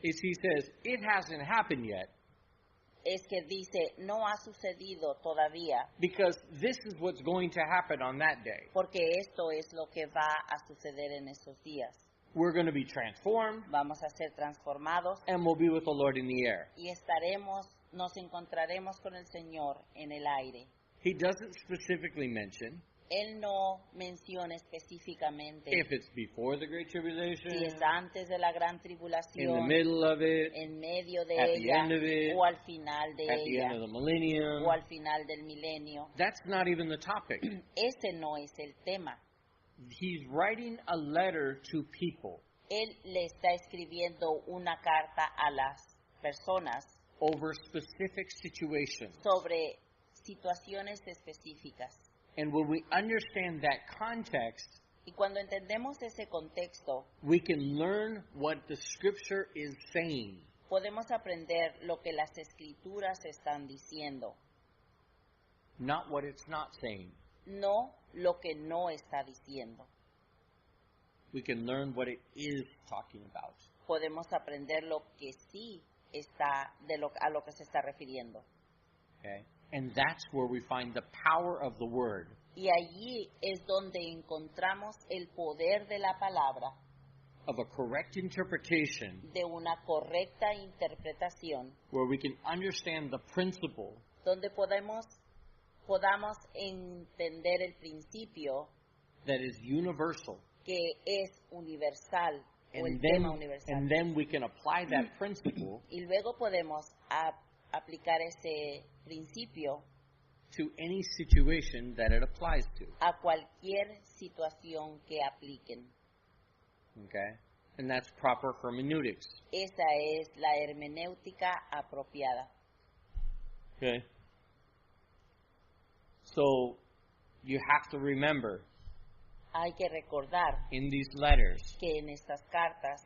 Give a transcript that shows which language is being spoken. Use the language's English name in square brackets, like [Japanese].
[English] is he says, it hasn't happened yet [Spanish] es que dice, no ha sucedido todavía, [English] because this is what's going to happen on that day. [Spanish] porque esto es lo que va a suceder en esos días. [English] We're going to be transformed [Spanish] Vamos a ser transformados [English] and we'll be with the Lord in the air. [Spanish] y nos encontraremos con el Señor en el aire. [English] He doesn't specifically mention [Spanish] Él no menciona específicamente [English] if it's before the Great Tribulation, [Spanish] si es antes de la gran [English] in the [Spanish] tribulación, [English] middle of it, [Spanish] en medio de [English] at the [Spanish] ella, [English] end of it, [Spanish] o al final de [English] at the end [Spanish] ella, [English] of the millennium. [Spanish] o al final del milenio. [English] That's not even the topic. [Spanish] Ese no es el tema. [English] He's writing a letter to people [Spanish] Él le está escribiendo una carta a las personas [English] over specific situations. [Spanish] sobre situaciones específicas. [English] And when we understand that context, [Spanish] Y cuando entendemos ese contexto, [English] we can learn what the Scripture is saying. [Spanish] podemos aprender lo que las escrituras están diciendo, [English] Not what it's not saying. [Spanish] no lo que no está diciendo. [English] We can learn what it is talking about. [Spanish] Podemos aprender lo que sí está a lo que se está refiriendo. [English] Okay? And that's where we find the power of the Word. [Spanish] Y allí es donde encontramos el poder de la palabra, [English] Of a correct interpretation [Spanish] de una correcta interpretación, [English] where we can understand the principle [Spanish] donde podamos entender el principio [English] that is universal. [Spanish] que es universal, o el [English] And [Spanish] tema universal. [English] then we can apply that principle [Spanish] Y luego podemos aplicar ese principio [English] to any situation that it applies to. [Spanish] a cualquier situación que apliquen. [English] Okay? And that's proper hermeneutics. [Spanish] Esa es la hermenéutica apropiada. [English] Okay? So, you have to remember, [Spanish] Hay que recordar [English] in these letters, [Spanish] que en estas cartas